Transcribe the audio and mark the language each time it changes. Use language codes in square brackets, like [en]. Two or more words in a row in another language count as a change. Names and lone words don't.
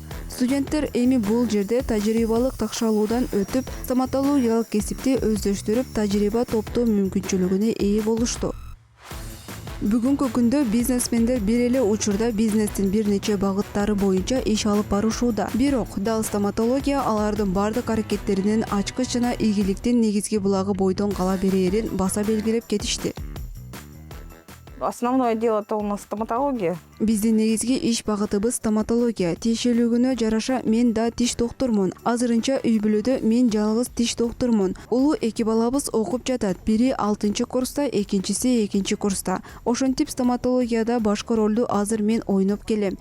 [ky] Студенттер эми бул жерде тажрыйбалык такшалуудан өтүп, стоматологиялык кесипти өздөштүрүп, тажрыйба топтоо мүмкүнчүлүгүнө ээ болушту. Бүгүнкү күндө бизнесмендер бир эле учурда бизнестин бир нече багыттары боюнча иш алып барышууда. Бирок дал стоматология алардын бардык аракеттеринин ачкыч жана ийгиликтин негизги булагы бойдон кала берээрин баса белгилеп кетишти. [ru] Основное дело-то у нас стоматология. [ky] Биздин негизги иш багытыбыз стоматология. Тиешелүүлүгүнө жараша мен да тиш доктурмун. Азырынча үй бүлөдө мен жалгыз тиш доктурмун. Улуу 2 балабыз окуп жатат. Бири 6-курста, экинчиси 2-курста. Ошентип стоматологияда башкы ролду азыр мен ойноп келем.